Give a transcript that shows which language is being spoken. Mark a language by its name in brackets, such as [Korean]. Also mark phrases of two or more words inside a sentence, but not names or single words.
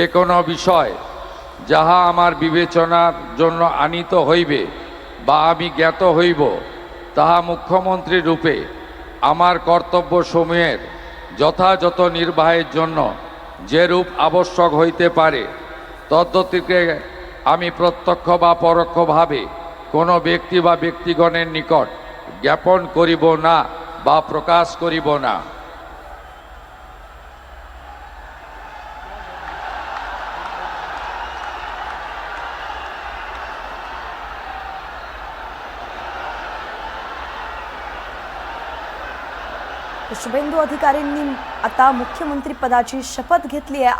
[Bangla] কোনো বিষয় যাহা আমার বিবেচনার জন্য আনিত হইবে বা আমি জ্ঞাত হইব, তাহা মুখ্যমন্ত্রী রূপে আমার কর্তব্যসমূহের যথাযথ নির্বাহের জন্য যেরূপ আবশ্যক হইতে পারে তদ্গতিকে আমি প্রত্যক্ষ বা পরোক্ষভাবে কোনো ব্যক্তি বা ব্যক্তিগণের নিকট জ্ঞাপন করিব না বা প্রকাশ করিব না। [Marathi] शुभेंदू अधिकारींनी आता मुख्यमंत्री पदाची शपथ घेतली आहे।